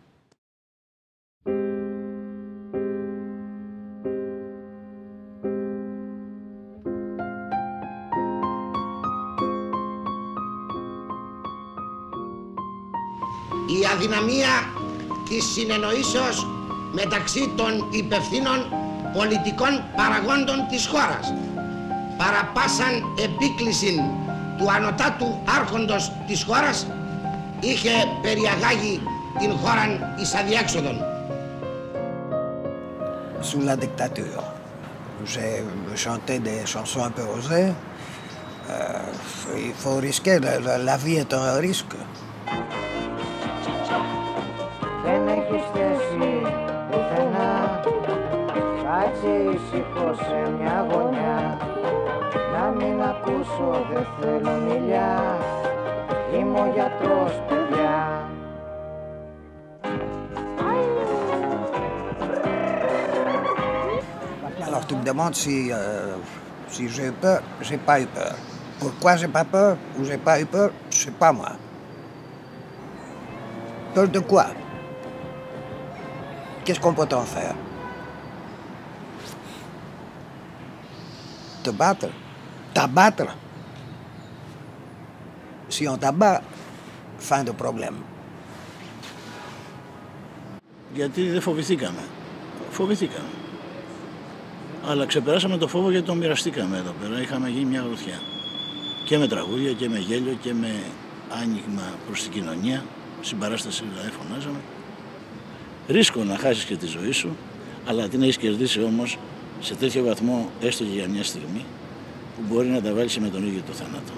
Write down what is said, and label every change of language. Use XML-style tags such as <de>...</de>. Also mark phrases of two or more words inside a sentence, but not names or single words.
<el>Η αδυναμία της συνεννοήσεως μεταξύ των υπευθύνων πολιτικών παραγόντων της χώρας, παραπάσαν επίκληση του ανωτάτου άρχοντος της χώρας, είχε περιαγάγει την χώραν εις αδιέξοδον.</el> <fr>Sous la dictature, j'ai chanté des chansons un peu osées. Il faut risquer, la vie est un risque.</fr> <el>Δεν έχεις θέση πουθενά, κάτσε ήσυχο σε μια γωνιά. Να μην ακούσω, δεν θέλω μιλιά, είμαι ο γιατρός, παιδιά.</el> <fr>Alors tu me demandes si j'ai eu peur, j'ai pas eu peur. Pourquoi j'ai pas peur ou j'ai pas eu peur, je sais pas moi. Peur de quoi? Qu'est-ce qu'on peut en faire? Te battre? T'abattre? Si on t'abat, fin de problème.</fr> <el>Γιατί δεν φοβηθήκαμε. Φοβηθήκαμε. Αλλά ξεπεράσαμε το φόβο γιατί τον μοιραστήκαμε εδώ πέρα. Είχαμε γίνει μια γροθιά. Και με τραγούδια και με γέλιο και με άνοιγμα προς την κοινωνία. Συμπαράσταση δηλαδή φωνάζαμε. Ρίσκο να χάσεις και τη ζωή σου, αλλά την έχεις κερδίσει όμως σε τέτοιο βαθμό, έστω και για μια στιγμή, που μπορεί να τα βάλεις με τον ίδιο το θάνατο.</el>